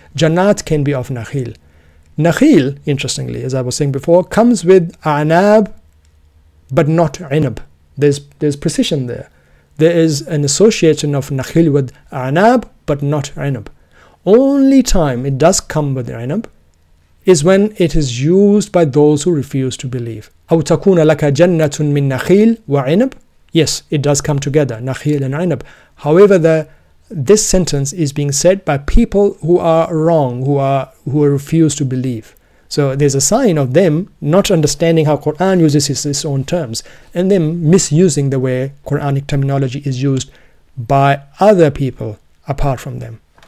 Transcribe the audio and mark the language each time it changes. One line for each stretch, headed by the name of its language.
English: Jannat can be of nakhil. Nakhil, interestingly, as I was saying before, comes with anab, but not inab. There's precision there. There is an association of nakhil with anab, but not inab. Only time it does come with inab is when it is used by those who refuse to believe.
Arabic: أو تكون لك جنة من نخيل وعنب.
English: Yes, it does come together, nakhil and inab. However, this sentence is being said by people who are wrong, who refuse to believe. So there's a sign of them not understanding how Quran uses its own terms, and them misusing the way Quranic terminology is used by other people apart from them.